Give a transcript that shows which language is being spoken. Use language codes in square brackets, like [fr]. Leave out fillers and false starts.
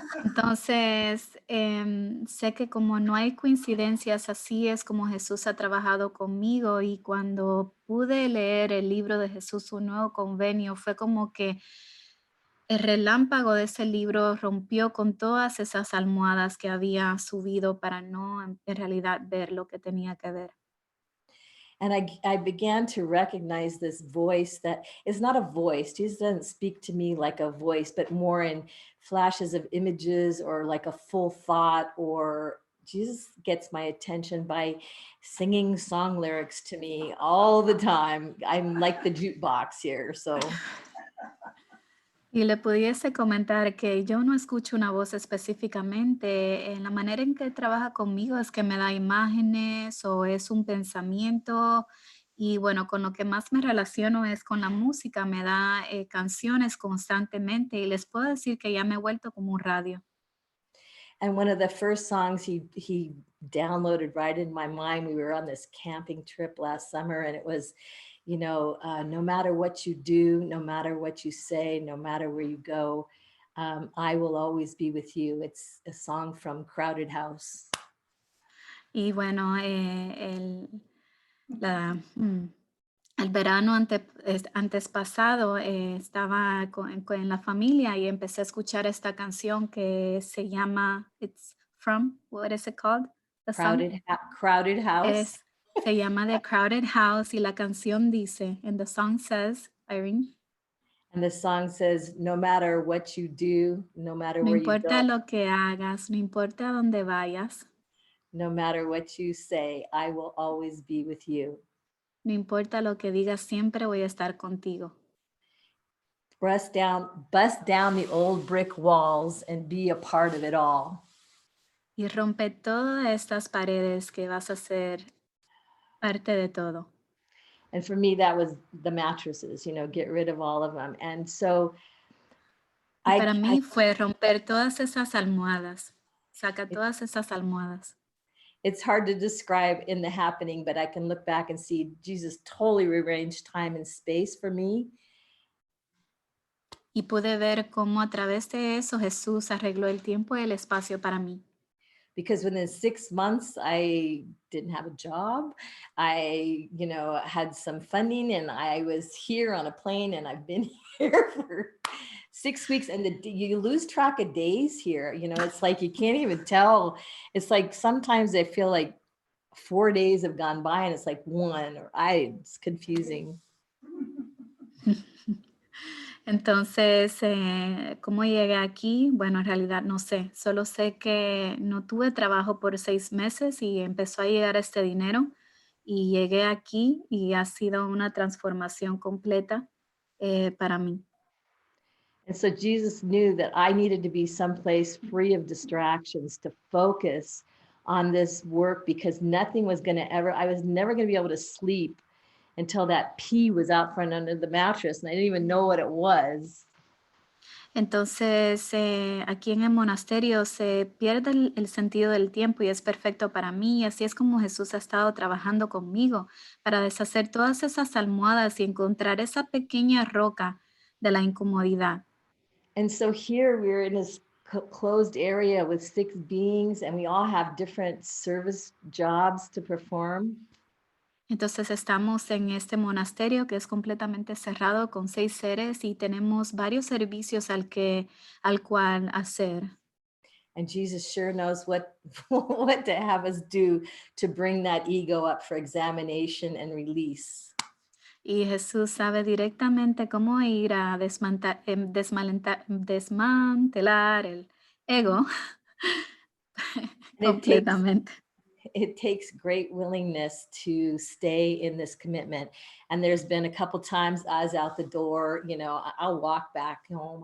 [es] Entonces, sé que como no hay coincidencias, así es como Jesús ha trabajado conmigo, y cuando pude leer el libro de Jesús, Un Nuevo Convenio, fue como que el relámpago de ese libro rompió con todas esas almohadas que había subido para no en realidad ver lo que tenía que ver. [en] And I began to recognize this voice that is not a voice. Jesus doesn't speak to me like a voice, but more in flashes of images or like a full thought, or Jesus gets my attention by singing song lyrics to me all the time. I'm like the jukebox here. So [es] Y le pudiese comentar que yo no escucho una voz específicamente. En la manera en que trabaja conmigo es que me da imágenes o es un pensamiento. Y bueno, con lo que más me relaciono es con la música. Me da canciones constantemente y les puedo decir que ya me he vuelto como un radio. [en] and one of the first songs he downloaded right in my mind, we were on this camping trip last summer, and it was, no matter what you do, no matter what you say, no matter where you go, I will always be with you. It's a song from Crowded House. [es] Y bueno, el verano antes pasado estaba con la familia y empecé a escuchar esta canción que se llama [en] It's From, what is it called? The song? Crowded House. [es] Se llama The Crowded House y la canción dice, [en] and the song says, Irene, And the song says, no matter what you do, no matter [es] no [en] where you [es] importa [en] go, [es] lo que hagas, no importa dónde vayas, [en] no matter what you say, I will always be with you. [es] no importa lo que digas, siempre voy a estar contigo. [en] Bust down the old brick walls and be a part of it all. [es] Y rompe todas estas paredes que vas a ser parte de todo. [en] And for me, that was the mattresses, get rid of all of them. And so [es] Para mí fue romper todas esas almohadas. Saca todas esas almohadas. [en] It's hard to describe in the happening, but I can look back and see Jesus totally rearranged time and space for me. [es] Y pude ver cómo a través de eso Jesús arregló el tiempo y el espacio para mí. [en] Because within 6 months, I didn't have a job. I, had some funding, and I was here on a plane, and I've been here for 6 weeks, and you lose track of days here. It's like you can't even tell. It's like sometimes I feel like 4 days have gone by, and it's like one, it's confusing. [es] Entonces, ¿cómo llegué aquí? Bueno, en realidad no sé. Solo sé que no tuve trabajo por 6 meses y empezó a llegar este dinero. Y llegué aquí y ha sido una transformación completa para mí. [en] And so Jesus knew that I needed to be someplace free of distractions to focus on this work, because nothing was going to I was never going to be able to sleep until that pea was out from under the mattress, and I didn't even know what it was. [es] Entonces, aquí en el monasterio se pierde el sentido del tiempo y es perfecto para mí. Y así es como Jesús ha estado trabajando conmigo para deshacer todas esas almohadas y encontrar esa pequeña roca de la incomodidad. [en] And so here we're in this closed area with 6 beings, and we all have different service jobs to perform. [es] Entonces estamos en este monasterio que es completamente cerrado con 6 seres y tenemos varios servicios al cual hacer. [en] And Jesus sure knows what to have us do to bring that ego up for examination and release. [es] Y Jesús sabe directamente cómo ir a desmantelar el ego completamente. [en] it takes great willingness to stay in this commitment. And there's been a couple times I was out the door, you know, I'll walk back home.